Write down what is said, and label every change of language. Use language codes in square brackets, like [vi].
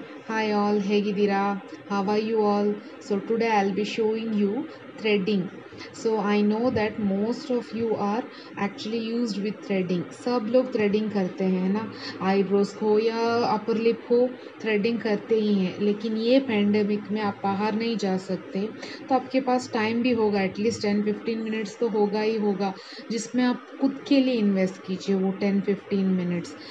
[en] hi all, [kn] ಹೇಗಿದ್ದೀರಾ? [en] How are you all? So today I will be showing you threading. So I know that most of you are actually used with threading. [hi] सब लोग threading करते हैं ना, eyebrows हो या upper lip हो, threading करते ही हैं. लेकिन ये पैंडमिक में आप बाहर नहीं जा सकते, तो आपके पास टाइम भी होगा, एटलीस्ट 10-15 मिनट्स तो होगा ही होगा, जिसमें आप खुद के लिए इन्वेस्ट कीजिए वो 10-15 मिनट्स.